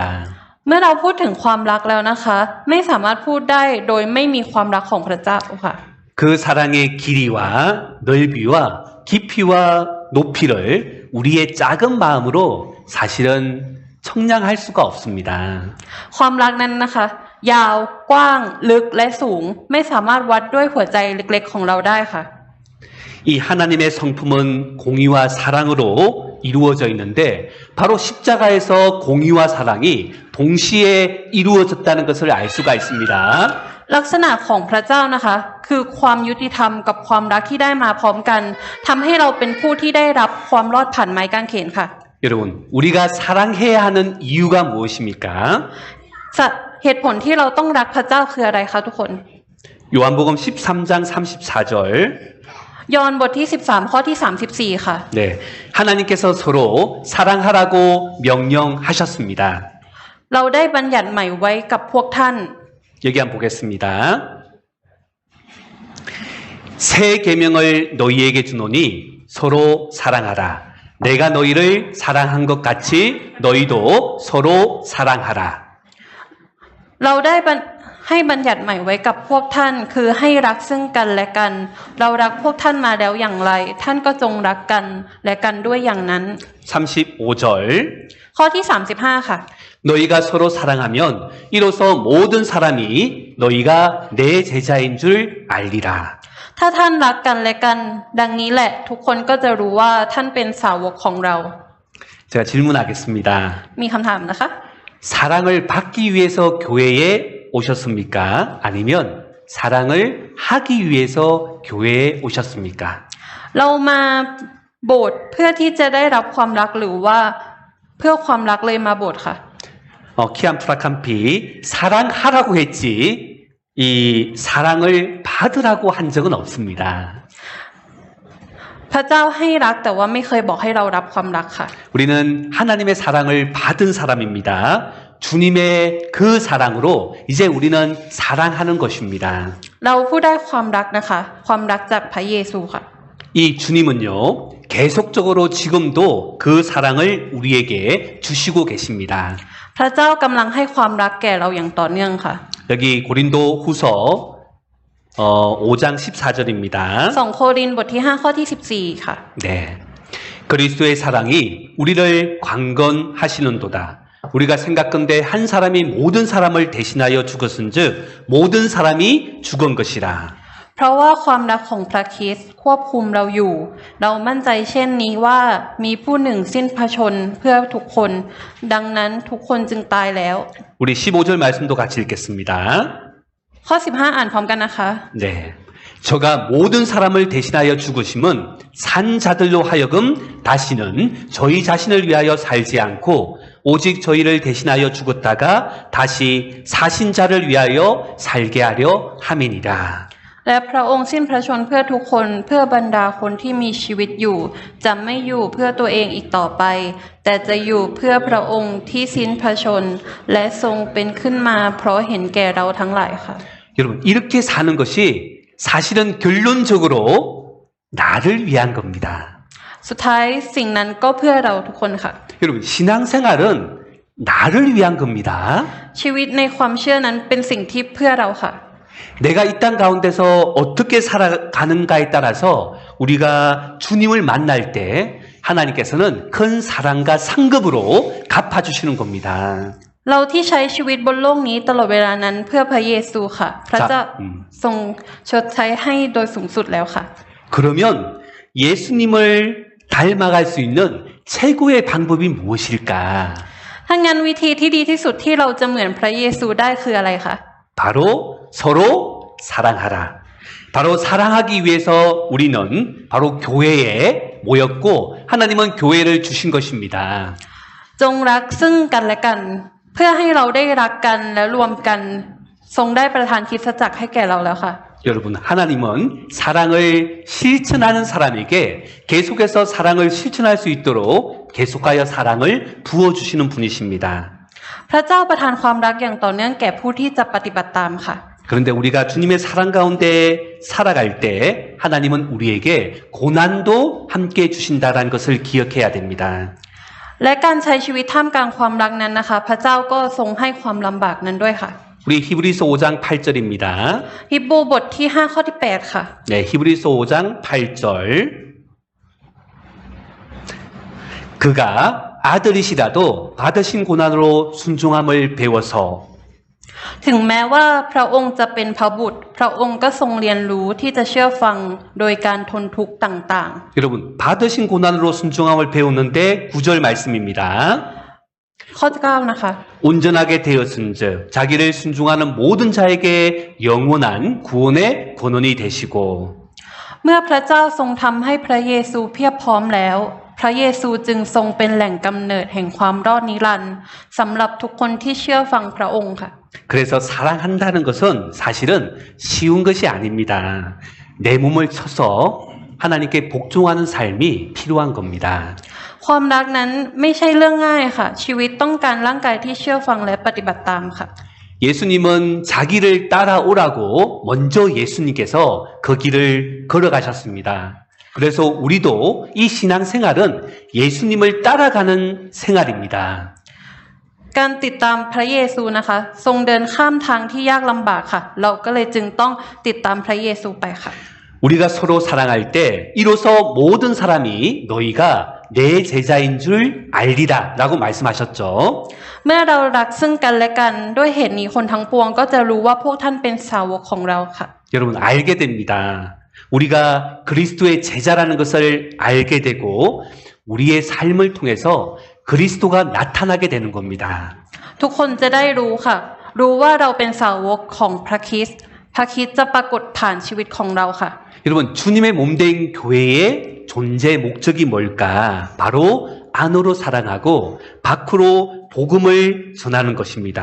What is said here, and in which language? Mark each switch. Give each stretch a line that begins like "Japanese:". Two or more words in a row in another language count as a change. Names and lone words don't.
Thai: เมื่อเราพูดถึงความรักแล้วนะคะ ไม่สามารถพูดได้โดยไม่มีความรักของพระเจ้าค่ะ
Korean: 그 사랑의 길이와 넓이와 깊이와 높이를 우리의 작은 마음으로 사실은 청량할 수가 없습니다.
Thai: ความรักนั้นนะคะ ยาวกว้างลึกและสูง ไม่สามารถวัดด้วยหัวใจเล็กๆของเราได้ค่ะ
Korean: 이 하나님의 성품은 공의와 사랑으로 이루어져 있는데 바로 십자가에서 공의와 사랑이 동시에 이루어졌다는 것을 알 수가 있습니다.
Thai: ลักษณะของพระเจ้านะคะ คือความยุติธรรมกับความรักที่ได้มาพร้อมกันทำให้เราเป็นผู้ที่ได้รับความรอดผ่านไม้กางเขนค่ะ
Korean: 여러분, 우리가 사랑해야 하는 이유가 무엇입니까?
Thai: เหตุผลที่เราต้องรักพระเจ้าคืออะไรคะทุกคน
Korean: 요한복음 13장 34절.
Thai: ยอห์นบทที่13ข้อที่34ค่ะ
Korean: 네. 하나님께서 서로 사랑하라고 명령하셨습니다.
Thai: เราได้บัญญัติใหม่ไว้กับพวกท่าน
Korean: 여기 한번 보겠습니다. 새 계명을 너희에게 주노니 서로 사랑하라. 내가 너희를 사랑한 것 같이 너희도 서로 사랑하라.
Thai: เราได้ให้บัญญัติใหม่ไว้กับพวกท่าน คือให้รักซึ่งกันและกัน เรารักพวกท่านมาแล้วอย่างไร ท่านก็จงรักกันและกันด้วยอย่างนั้น
Korean: 35절.
Thai: ข้อที่35ค่ะ
Korean: 너희가 서로 사랑하면 이로써 모든 사람이 너희가 내 제자인 줄 알리라.
Thai: ถ้าท่านรักกันและกัน ดังนี้แหละ ทุกคนก็จะรู้ว่าท่านเป็นสาวกของเรา
Korean: 제가 질문하겠습니다.
Thai: มีคำถามนะคะ
Korean: 사랑을 받기 위해서 교회에 오셨습니까? 아니면 사랑을 하기 위해서 교회에 오셨습니까?
Thai: เรามาโบสถ์เพื่อที่จะได้รับความรักหรือว่าเพื่อความรักเลยมาโบสถ์ค่ะ
Korean: 키안 프라캄피 사랑하라고 했지 이 사랑을 받으라고 한 적은 없습니다.
Thai: พระเจ้าให้รักแต่ว่าไม่เคยบอกให้เรารับความรักค่ะ
Korean: 우리는 하나님의 사랑을 받은 사람입니다. 주님의 그 사랑으로 이제 우리는 사랑하는 것입니다.
Thai: เราผู้ได้ความรักนะคะ ความรักจากพระเยซูค่ะ
Korean: 이 주님은요, 계속적으로 지금도 그 사랑을 우리에게 주시고 계십니다.
Thai: พระเจ้ากำลังให้ความรักแก่เราอย่างต่อเนื่องค่ะ
Korean: 여기 고린도 후서 5장 14절입니다.
Thai: 2 โครินธ์บทที่5ข้อที่14ค่ะ
Korean: 네. 그리스도의 사랑이 우리를 강건하시는도다. 우리가 생각건대 한 사람이 모든 사람을 대신하여 죽었은즉 모든 사람이 죽은 것이라.
Thai: เพราะว่าความรักของพระคริสต์ควบคุมเราอยู่ เรามั่นใจเช่นนี้ว่ามีผู้หนึ่งสิ้นพระชนม์เพื่อทุกคน ดังนั้นทุกคนจึงตายแล้ว
Korean: 우리 15절 말씀도 같이 읽겠습니다.
Thai: ข้อ15อ่านพร้อมกันนะคะ
Korean: 네. 저가 모든 사람을 대신하여 죽으심은 산 자들로 하여금 다시는 저희 자신을 위하여 살지 않고 오직 저희를 대신하여 죽었다가 다시 사신 자를 위하여 살게 하려 함이니라.
Thai: และพระองค์สิ้นพระชนม์เพื่อทุกคนเพื่อบรรดาคนที่มีชีวิตอยู่จะไม่อยู่เพื่อตัวเองอีกต่อไป แต่จะอยู่เพื่อพระองค์ที่สิ้นพระชนม์และทรงเป็นขึ้นมาเพราะเห็นแก่เราทั้งหลายค่ะ
Korean: 여러분 이렇게 사는 것이 사실은 결론적으로 나를 위한 겁니다.
Thai: สุดท้ายสิ่งนั้นก็เพื่อเราทุกคนค่ะ
Korean: 여러분 신앙생활은 나를 위한 겁니다.
Thai: ชีวิตในความเชื่อนั้นเป็นสิ่งที่เพื่อเราค่ะ
Korean: 내가 이 땅 가운데서 어떻게 살아가는가에 따라서 우리가 주님을 만날 때 하나님께서는 큰 사랑과 상급으로 갚아주시는 겁니다.
Thai: เราที่ใช้ชีวิตบนโลกนี้ตลอดเวลานั้นเพื่อพระเยซูค่ะ พระเจ้าทรงชดใช้ให้โดยสูงสุดแล้วค่ะ
Korean: 그러면 예수님을 닮아갈 수 있는 최고의 방법이 무엇일까?
Thai: ถ้างั้นวิธีที่ดีที่สุดที่เราจะเหมือนพระเยซูได้คืออะไรคะ
Korean: 바로 서로 사랑하라. 바로 사랑하기 위해서 우리는 바로 교회에 모였고 하나님은 교회를 주신 것입니다.
Thai: จงรักซึ่งกันและกัน เพื่อให้เราได้รักกันและรวมกันทรงได้ประทานคริสตจักรให้แก่เราแล้วค่ะ
Korean: 여러분, 하나님은 사랑을 실천하는 사람에게 계속해서 사랑을 실천할 수 있도록 계속하여 사랑을 부어주시는 분이십니다.
Thai: พระเจ้าประทานความรักอย่างต่อเนื่องแก่ผู้ที่จะปฏิบัติตามค่ะ
Korean: 그런데 우리가 주님의 사랑 가운데 살아갈 때 하나님은 우리에게 고난도 함께 주신다는 것을 기억해야 됩니다.
Thai: และการใช้ชีวิตท่ามกลางความรักนั้นนะคะ พระเจ้าก็ทรงให้ความลำบากนั้นด้วยค่ะ
Korean: 우리 히브리서 5장 8절입니다.
Thai: ฮิบรูบทที่5ข้อที่8ค่ะ
Korean: 네, 히브리서 5장 8절. 그가 아들이시라도 받으신 고난으로 순종함을 배워서
Thai: ถึงแม้ว่าพระองค์จะเป็นพระบุตร พระองค์ก็ทรงเรียนรู้ที่จะเชื่อฟังโดยการทนทุกข์ต่าง
Korean: 여러분, 받으신 고난으로 순종함을 배우는데 9절 말씀입니다.
Thai: ๆ ข้อที่9นะคะ
Korean: 온전하게 되었은즉 자기를 순종하는 모든 자에게 영원한 구원의 권원이 되시고
Thai: เมื่อพระเจ้าทรงทำให้พระเยซูเพียบพร้อมแล้ว พระเยซูจึงทรงเป็นแหล่งกำเนิดแห่งความรอดนิรันดร์สำหรับทุกคนที่เชื่อฟังพระองค์ค่ะ
Korean: 그래서 사랑한다는 것은 사실은 쉬운 것이 아닙니다. 내 몸을 쳐서 하나님께 복종하는 삶이 필요한 겁니다.
Thai: ความรักนั้นไม่ใช่เรื่องง่ายค่ะ ชีวิตต้องการร่างกายที่เชื่อฟังและปฏิบัติตามค่ะ
Korean: 예수님은 자기를 따라오라고 먼저 예수님께서 그 길을 걸어가셨습니다. 그래서 우리도 이 신앙생활은 예수님을 따라가는 생활입니다.
Thai: การติดตามพระเยซูนะคะ ทรงเดินข้ามทางที่ยากลำบากค่ะ เราก็เลยจึงต้องติดตามพระเยซูไปค่ะ
Korean: 우리가 서로 사랑할 때 이로써 모든 사람이 너희가 내 제자인 줄 알리라 라고 말씀하셨죠.
Thai: เมื่อเรารักซึ่งกันและกันด้วยเหตุนี้คนทั้งปวงก็จะรู้ว่าพวกท่านเป็นสาวกของเราค่ะ
Korean: 여러분 알게 됩니다. 우리가 그리스도의 제자라는 것을 알게 되고 우리의 삶을 통해서 그리스도가 나타나게 되는 겁니다.
Thai: ทุกคนจะได้รู้ค่ะ รู้ว่าเราเป็นสาวกของพระคริสต์พระคริสต์จะปรากฏผ่านชีวิตของเราค่ะ
Korean: 여러분 주님의 몸된 교회의 존재 목적이 뭘까? 바로 안으로 사랑하고 밖으로 복음을 전하는 것입니다.